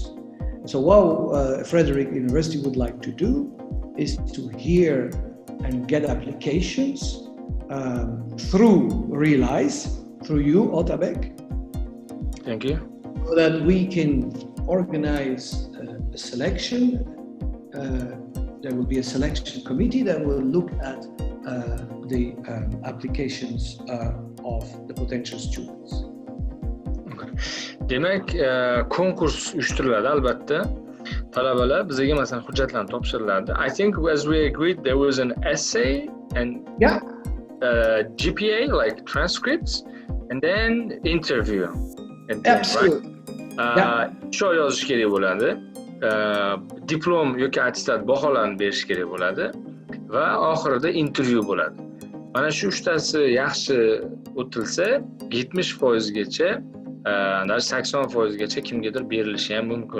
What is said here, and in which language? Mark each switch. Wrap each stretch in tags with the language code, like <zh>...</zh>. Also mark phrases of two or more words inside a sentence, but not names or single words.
<en>So what Frederick University would like to do is to hear and get applications through Realize, through you, Otabek. Thank you. So that we can organize a selection. There will be a selection committee that will look at the applications of the potential students.</en> <uz>Demak, konkurs uyushtiriladi albatta. Talabalar bizga masalan hujjatlarni topshiriladi.</uz> <en>I think as we agreed there was an essay and GPA like transcripts and then interview. And then, Absolutely.</en> <uz>Shu yozish kerak bo'ladi. Diplom yoki attestat baholarni berish kerak bo'ladi va oxirida intervyu bo'ladi. Mana shu uchtasi yaxshi o'tilsa 70% gacha, 80% gacha kimgadir berilishi ham mumkin.</uz>